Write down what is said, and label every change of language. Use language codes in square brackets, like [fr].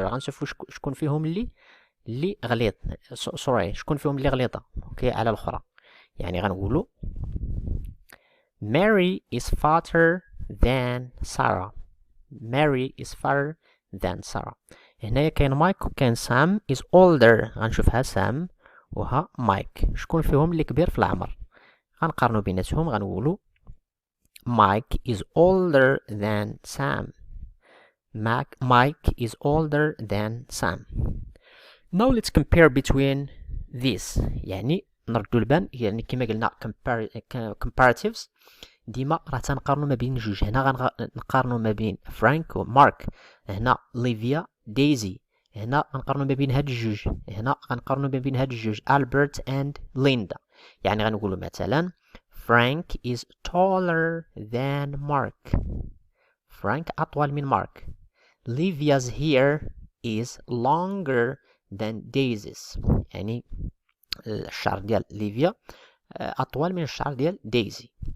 [ar] غنشوفوا شكون فيهم اللي غليظ سوري شكون فيهم اللي غليظة اوكي على الاخرى. يعني غنقولوا [en] Mary is fatter than Sarah. Mary is fatter than Sarah. [ar] هنايا كاين مايك وكاين سام [en] is older. [ar] غنشوفها سام وها مايك. شكون فيهم اللي كبير في العمر؟ غنقارنوا بيناتهم غنقولوا [en] Mike is older than Sam. Mike is older than Sam. Now let's compare between these. [ar] يعني نردو البال يعني كما قلنا comparatives ديما راه تنقارنو ما بين جوج. هنا غنقارنو ما بين فرانك ومارك. هنا ليفيا دايزي. هنا غنقارنو ما بين هاد الجوج. هنا غنقارنو ما بين هاد الجوج ألبرت and ليندا. يعني غنقولو مثلا [en] Frank is taller than Mark. [ar] فرانك أطول من مارك. [en] Livia's hair is longer than Daisy's. [ar] يعني الشعر ديال ليفيا أطول من الشعر ديال دايزي.